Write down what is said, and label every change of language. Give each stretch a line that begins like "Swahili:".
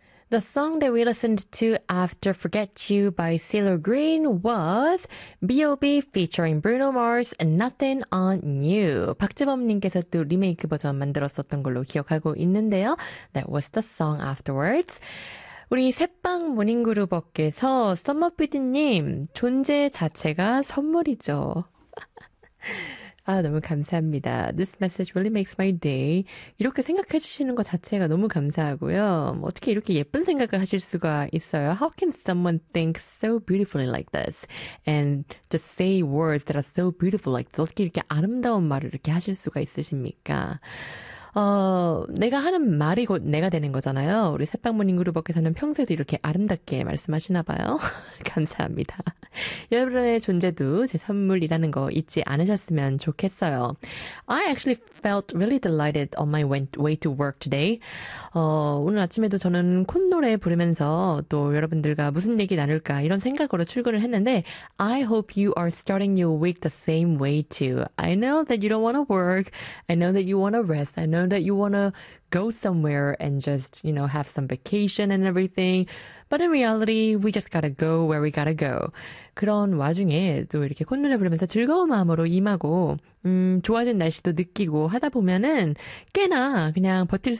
English: The song that we listened to after Forget You by CeeLo Green was B.O.B. featuring Bruno Mars and Nothing on You.
Korean: 박재범님께서 또 리메이크 버전 만들었었던 걸로 기억하고 있는데요.
English: That was the song afterwards.
Korean: 우리 새빵 모닝그룹어께서 썸머피디님 존재 자체가 선물이죠. 아, 너무 감사합니다.
English: This message really makes my day.
Korean: 이렇게 생각해 주시는 것 자체가 너무 감사하고요. 어떻게 이렇게 예쁜 생각을 하실 수가 있어요?
English: How can someone think so beautifully like this? And just say words that are so beautiful like this.
Korean: 어떻게 이렇게 아름다운 말을 이렇게 하실 수가 있으십니까? 내가 하는 말이 곧 내가 되는 거잖아요. 우리 새빵모닝그룹어께서는 평소에도 이렇게 아름답게 말씀하시나 봐요. 감사합니다. 여러분의 존재도 제 선물이라는 거 잊지 않으셨으면 좋겠어요.
English: I actually felt really delighted on my way to work today.
Korean: 오늘 아침에도 저는 콧노래 부르면서 또 여러분들과 무슨 얘기 나눌까 이런 생각으로 출근을 했는데
English: I hope you are starting your week the same way too. I know that you don't want to work. I know that you want to rest. I know that you want to go somewhere and just, you know, have some vacation and everything. But in reality, we just gotta go where we gotta go.
Korean: 그런 와중에 또 이렇게 콧노래 부르면서 즐거운 마음으로 임하고, 좋아진 날씨도 느끼고 하다 보면은 꽤나 그냥 버틸 수